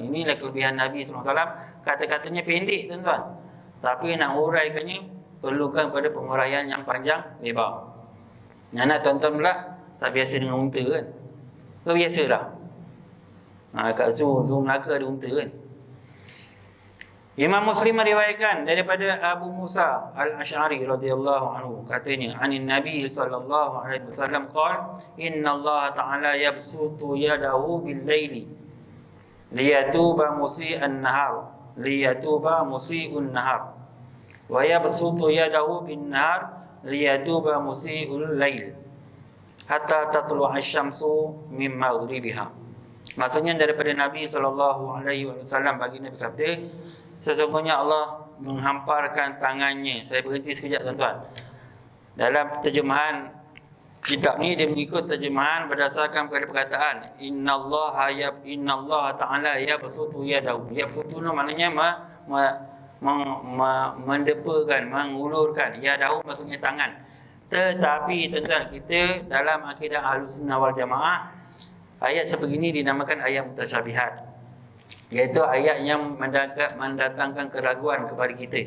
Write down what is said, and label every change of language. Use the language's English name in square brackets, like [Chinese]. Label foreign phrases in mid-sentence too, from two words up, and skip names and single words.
[Malay] Inilah kelebihan Nabi SAW. Kata-katanya pendek, tuan-tuan, tapi nak uraikannya perlukan pada penguraian yang panjang lebar. Anak tuan-tuan pula tak biasa dengan unta, kan? Kau biasa dah. Kat zoo Melaka ada unta, kan? Imam Muslim meriwayatkan daripada Abu Musa Al-Asy'ari [Arabic] رضي الله عنه, [Malay] katanya, [Arabic] عن النبي صلى الله عليه وسلم قال إن الله تعالى يبسط يده بالليل ليتوب مسيء النهار ويبسط يده بالنهار ليتوب مسيء الليل حتى تطلع الشمس من مغربها. [Malay] Maksudnya daripada Nabi [Arabic] صلى الله عليه وسلم, [Malay] baginda bersabda, sesungguhnya Allah menghamparkan tangannya. Saya berhenti sekejap, tuan-tuan. Dalam terjemahan kitab ni, dia mengikut terjemahan berdasarkan kepada perkataan [Arabic] إن الله تعالى يبسط يده. [Malay] Yabsutu maknanya mendepakan, mengulurkan. Yadahu maksudnya tangan. Tetapi tuan-tuan, kita dalam akidah [Arabic] أهل السنة والجماعة, [Malay] ayat sebegini dinamakan ayat mutasyabihat, iaitu ayat yang mendatangkan keraguan kepada kita.